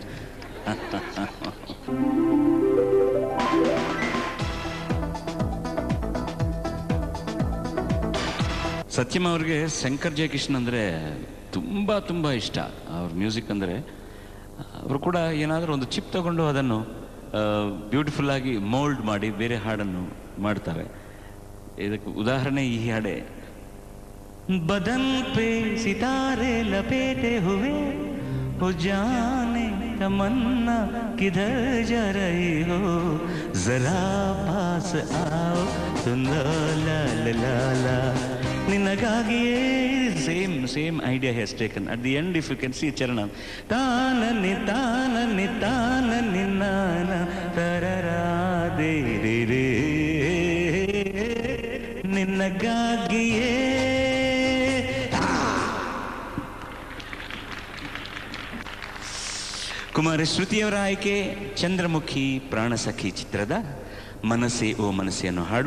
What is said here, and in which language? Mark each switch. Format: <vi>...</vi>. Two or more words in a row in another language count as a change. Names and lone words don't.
<kn>ಸತ್ಯಂ ಅವ್ರಿಗೆ ಶಂಕರ್ ಜಯಕಿಶನ್ ಅಂದರೆ ತುಂಬ ತುಂಬ ಇಷ್ಟ. ಅವ್ರ ಮ್ಯೂಸಿಕ್ ಅಂದರೆ ಅವರು ಕೂಡ ಏನಾದರೂ ಒಂದು ಚಿಪ್ ತಗೊಂಡು ಅದನ್ನು ಬ್ಯೂಟಿಫುಲ್ಲಾಗಿ ಮೋಲ್ಡ್ ಮಾಡಿ ಬೇರೆ ಹಾಡನ್ನು ಮಾಡ್ತಾರೆ. ಇದಕ್ಕೆ ಉದಾಹರಣೆ ಈ ಹಾಡೆ.</kn> <hi>बदन पे सितारे लपेटे हुए हो, जाने तमन्ना किधर जा रही हो, जरा पास आओ</hi> <kn>ಲಾಲ ನಿನಗಾಗಿಯೇ</kn> <en>same idea has taken at the end if you can see</en> <kn>ಚರಣ ತಾನನಿ ನಾನ ತರರಾದೇ ರೇ ನಿನಗಾಗಿಯೇ. ಕುಮಾರಿ ಶ್ರುತಿಯವರ ಆಯ್ಕೆ ಚಂದ್ರಮುಖಿ ಪ್ರಾಣಸಖಿ ಚಿತ್ರದ ಮನಸ್ಸೆ ಓ ಮನಸ್ಸೆ ಅನ್ನೋ ಹಾಡು.</kn>